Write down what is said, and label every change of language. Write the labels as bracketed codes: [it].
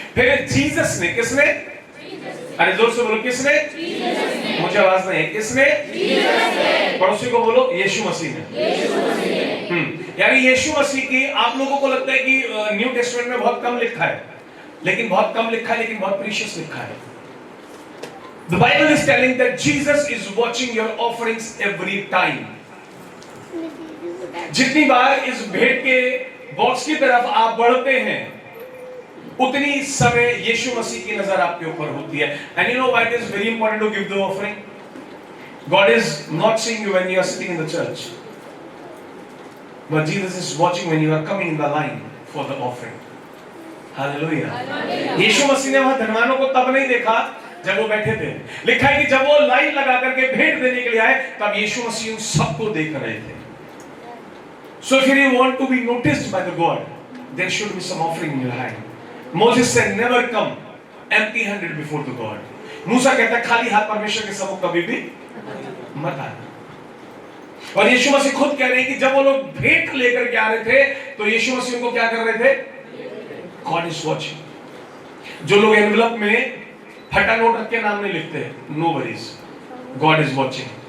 [hi] फिर जीसस ने, किसने? अरे जोर से बोलो, किसने? मुझे आवाज नहीं है, किसने? पड़ोसी को बोलो, यीशु मसीह ने। यानी यीशु मसीह की, आप लोगों को लगता है कि न्यू टेस्टमेंट में बहुत कम लिखा है, लेकिन बहुत कम लिखा है, लेकिन बहुत प्रीशियस लिखा है। [en] The Bible is telling that Jesus is watching your offerings every time. [hi] जितनी बार इस भेंट के बॉक्स की तरफ आप बढ़ते हैं, उतनी समय यीशु मसीह की नजर आपके ऊपर होती है। [en] And you know why it is very important to give the offering? God is not seeing you when you are sitting in the church, but Jesus is watching when you are coming in the line for the offering. Hallelujah. [hi] यीशु मसीह ने वहां धनवानों को तब नहीं देखा जब वो बैठे थे। लिखा है कि जब वो लाइन लगा करके भेंट देने के लिए आए, तब यीशु मसीह उन सबको देख रहे थे। [en] So if you want to be noticed by the God, there should be some offering in your hand. Moses said, never come empty-handed before the God. [hi] मूसा कहता है खाली हाथ परमेश्वर के सम्मुख कभी भी मत आना। और यीशु मसीह खुद कह रहे हैं कि जब वो लोग भेंट लेकर के आ रहे थे, तो यीशु मसीह उनको क्या कर रहे थे? [en] God is watching. [hi] जो लोग एनवेलप में फटा नोट रख के नाम नहीं लिखते, [en] No worries, God is watching.